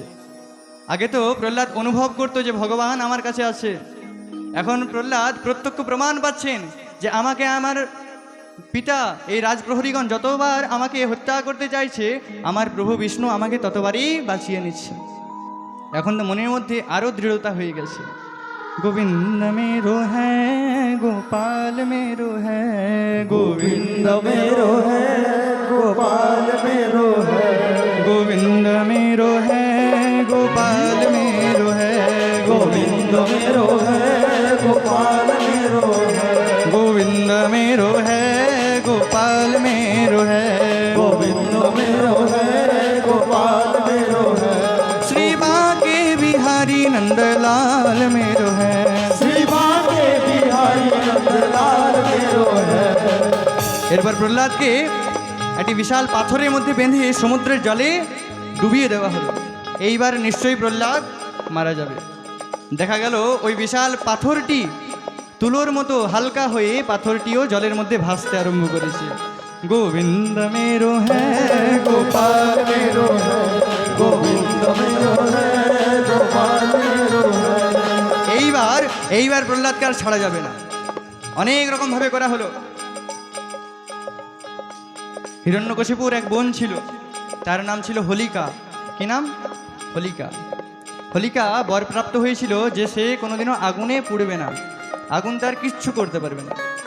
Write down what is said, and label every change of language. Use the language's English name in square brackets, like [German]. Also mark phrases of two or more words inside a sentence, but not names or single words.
[Bangla] আগে তো প্রহ্লাদ অনুভব করতো যে ভগবান আমার কাছে আছে, এখন প্রহ্লাদ প্রত্যক্ষ প্রমাণ পাচ্ছেন যে আমাকে আমার পিতা এই রাজপ্রহরীগণ যতবার আমাকে হত্যা করতে চাইছে, আমার প্রভু বিষ্ণু আমাকে ততবারই বাঁচিয়ে নিচ্ছে। এখন তো মনের মধ্যে আরো দৃঢ়তা হয়ে গেছে। [Hindi] গোবিন্দ मेरो है गोपाल मेरो है, गोविंद मेरो है गोपाल मेरो है, गोविंद मेरो है गोपाल मेरो है, गोविंद मेरो है गोपाल मेरो है, गोविंद मेरो है गोपाल मेरो है, गोविंद मेरो है गोपाल मेरो है, श्री बांके बिहारी नंदलाल मेरो है, श्री बांके बिहारी नंदलाल मेरो है। [Bangla] এরপর প্রহ্লাদকে একটি বিশাল পাথরের মধ্যে বেঁধে সমুদ্রের জলে ডুবিয়ে দেওয়া হলো। এইবার নিশ্চয়ই প্রহ্লাদ মারা যাবে। দেখা গেল ওই বিশাল পাথরটি তুলোর মতো হালকা হয়ে পাথরটিও জলের মধ্যে ভাসতে আরম্ভ করেছে। [Hindi] গোবিন্দ मेरो है গোপাল मेरो है, गोविंद मेरो है गोपाल मेरो है। [Bangla] এইবার প্রহ্লাদকে আর ছাড়া যাবে না। অনেক রকম ভাবে করা হলো। হিরণ্যকশিপুর এক বোন ছিল, তার নাম ছিল হোলিকা। কি নাম? হোলিকা। হোলিকা বরপ্রাপ্ত হয়েছিল যে সে কোনোদিনও আগুনে পুড়বে না, আগুন তার কিচ্ছু করতে পারবে না।